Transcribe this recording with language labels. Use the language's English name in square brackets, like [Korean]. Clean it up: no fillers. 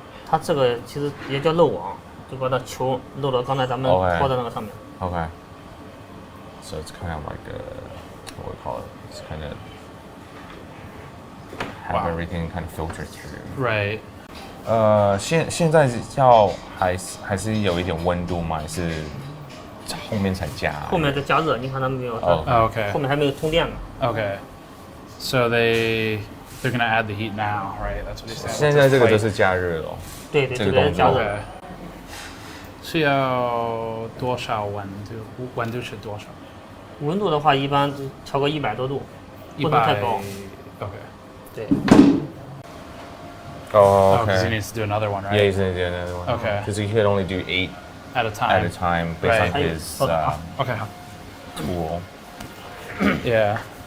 [Chinese] 它这个其实也叫漏网，就把它球漏到刚才咱们拖的那个上面。 [English] Okay. So it's kind of like what we call it. It's kind of have everything kind of filtered through. Right. [Chinese] 现在还是有一点温度吗？还是后面才加？后面再加热，你看他们没有？ [English] Okay. [Chinese] 后面还没有通电呢。 [English] Okay. So they're gonna add the heat now, right? That's what he's saying. [Chinese] 现在这个就是加热了。对，这个加热。是要多少温度？温度是多少？温度的话，一般调个100多度，不能太高。 [English] Okay. [Chinese] 对。 [English] Oh, okay. Because he needs to do another one, right? Yeah, he's gonna do another one. Okay. Because he could only do 8 at a time based right. on his okay. tool. Yeah.